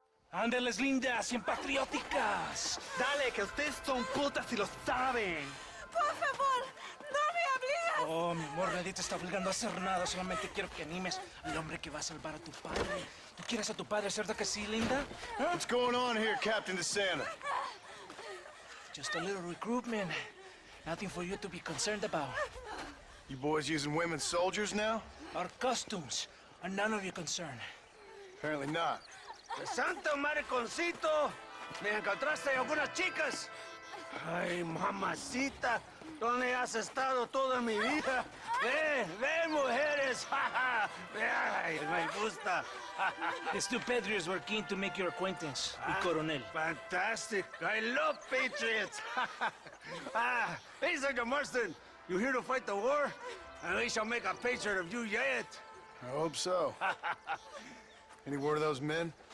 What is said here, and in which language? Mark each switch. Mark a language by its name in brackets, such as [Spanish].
[Spanish] Ándeles lindas y patrióticas. Dale, que ustedes son putas y lo saben. Por favor, no me obligues. Oh, mi amor, nadie te está obligando a hacer nada. Solamente quiero que animes al hombre que va a salvar a tu padre. ¿Tú quieres a tu padre, cierto que sí, linda? Huh? [English] What's going on here, Captain DeSanta? Just a little recruitment. Nothing for you to be concerned about. You boys using women soldiers now? Our costumes are none of your concern. Apparently not. [Spanish] Santo mariconcito, ¿me encontraste algunas chicas? Ay, mamacita, ¿dónde has estado toda mi vida? Ve, mujeres, ay, me gusta. [English] These two patriots were keen to make your acquaintance, [Spanish] el coronel. [English] Fantastic, I love patriots. Hey, Sergeant Marston, you here to fight the war? And we shall make a patriot of you yet. I hope so. Any word of those men?